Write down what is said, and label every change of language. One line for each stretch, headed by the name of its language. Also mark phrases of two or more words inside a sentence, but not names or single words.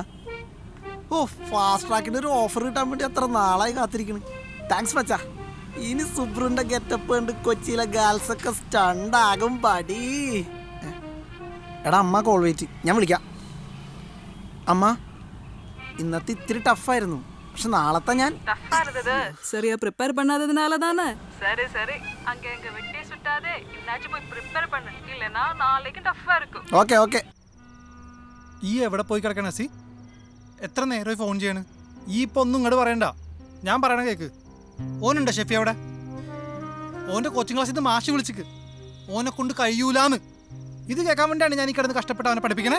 Malayalam: ഓ, ഫാസ്റ്റ് ട്രാക്കിൻ്റെ ഒരു ഓഫർ കിട്ടാൻ വേണ്ടി അത്ര നാളായി കാത്തിരിക്കണ്. താങ്ക്സ് മച്ചാ. ഇനി സുബ്രുന്റെ ഗെറ്റപ്പ് കണ്ട് കൊച്ചിയിലെ ഗേൾസ് ഒക്കെ സ്റ്റണ്ടാകും പടി. എടാ അമ്മ
English: call wait,
Malayalam: ഞാൻ വിളിക്കാം. അമ്മ, ഇന്നത്തെ ഇത്തിരി ടഫായിരുന്നു, പക്ഷെ നാളത്തെ ഞാൻ
Tamil: டஃப்பா இருந்தது. சரியா ப்ரிப்பேர் பண்ணாததுனால தானே. சரி சரி, அங்க இங்க வெட்டி சுட்டாதே, இன்னாச்சும் போய் ப்ரிப்பேர் பண்ணு, இல்லனா நாளைக்கு டஃப்பா இருக்கும்.
Malayalam: ഓക്കെ ഓക്കെ. ഈ എവിടെ പോയി കിടക്കണ സി? എത്ര നേരമായി ഫോൺ ചെയ്യണ്? ഈ ഇപ്പൊ ഒന്നും ഇങ്ങോട്ട് പറയണ്ട, ഞാൻ പറയണ കേക്ക്. ഓനുണ്ടോ ഷെഫി അവിടെ? ഓൻ്റെ
English: coaching class-ഇൽ
Malayalam: നിന്ന് മാഷി വിളിച്ചിക്ക്. ഓനെ കൊണ്ട് കഴിയൂലാന്ന്. ഇത് കേൾക്കാൻ വേണ്ടിയാണ് ഞാൻ ഈ കിടന്ന് കഷ്ടപ്പെട്ട് അവനെ പഠിപ്പിക്കണേ.